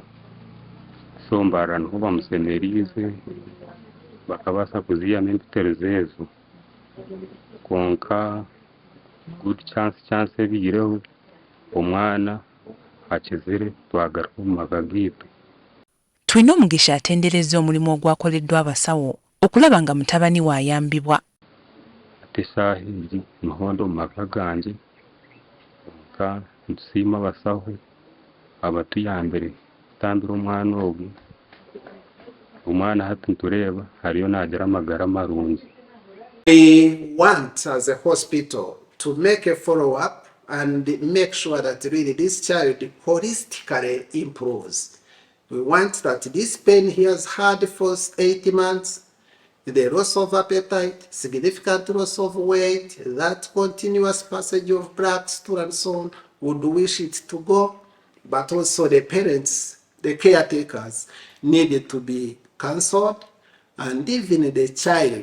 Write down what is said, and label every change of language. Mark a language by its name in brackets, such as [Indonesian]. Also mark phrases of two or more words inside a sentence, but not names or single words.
[Nyankole] So Mbarara niho bamusemeriize bakabasa kuziyamu empitirizo ezo konka [English] good chance [Nyankole] ebiireho omwana akizire twagaruka omu maka gaitu. [Ganda] Twinomugisha atenderezza omulimu ogwakoleddwa abasawo okulaba nga mutabani we ayambibwa. [Nyankole] Ate essaaha egi muhondo omu maka gange konka ntusiima abasawo abatuyambire kutambira omwana ogu. Omwana hati ntureeba hariyo nagira amagara marungi. [English] We want as a hospital to make a follow-up and make sure that really this child holistically improves. We want that this pain he has had for 8 months, the loss of appetite, significant loss of weight, that continuous passage of black stool and so on, would wish it to go, but also the parents, the caretakers, needed to be counseled, and even the child.